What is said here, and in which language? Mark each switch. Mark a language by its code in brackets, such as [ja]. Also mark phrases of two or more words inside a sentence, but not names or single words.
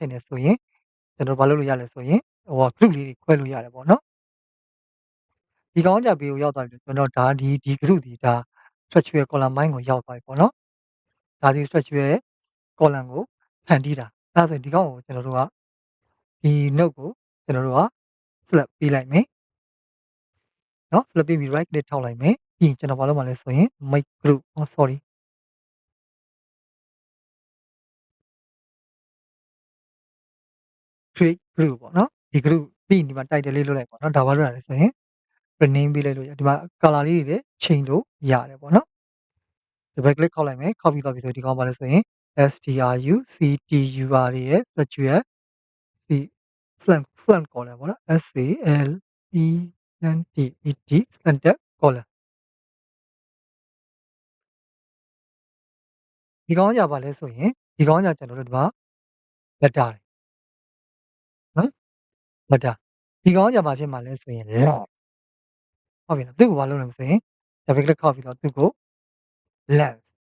[my] င်တယ်ဆိုရင်ကျွန်တော်ဘာလုပ်လို့ရလဲဆိုရင်ဟို group လေးတွေခွဲလို့ရတယ်ပေါ့နော်ဒီကောင်ကြဘေးကိုရောက်သွားပြီကျွန်တော်ဒါဒီ group ဒီဒါ [en] structural column [my] ပိုင်းကိုရောက်သွားပြီပေါ့နော်ဒါဒီ [en] structural column [my] ကိုဖန်တီးတာအဲဒါဆိုရင်ဒီကောင်ကိုကျွန်တော်တို့ကဒီ note ကိုကျွန်တော်တို့က flip ပေးလိုက်မယ်နော် flip ပေးပြီး [en] right click [my] ထောက်လိုက်မယ်ပြီးရင်ကျွန်တော်ဘာလုပ်မှာလဲဆိုရင် [en] make group sorry create group [my] ပေါ့နော်ဒီ group ပြီးရင်ဒီမှာ title လေးလုပ်လိုက်ပေါ့နော်ဒါဘာလို့ရလဲဆိုရင် rename ပေးလိုက်လို့ဒီမှာ color လေးတွေလည်းချိန်လို့ရတယ်ပေါ့နော် [en] double click [my] ခောက်လိုက်မယ်ခောက်ပြီးသွားပြီဆိုဒီကောင်ပါလဲဆိုရင် structure ရဲ့ [en] structure c slant column [my] ပေါ့နော် [en] SALENT slanted column [my] ဒီကောင်ကဘာလဲဆိုရင်ဒီကောင်ကကျွန်တော်တို့ဒီမှာ letter နော် letter ဒီကောင်ကဘာဖြစ်မှာလဲဆိုရင် length ဟုတ်ပြီနော်သူ့ကိုဘာလုပ်လဲဆိုရင် [en] double click [my] ခောက်ပြီးတော့သူ့ကို length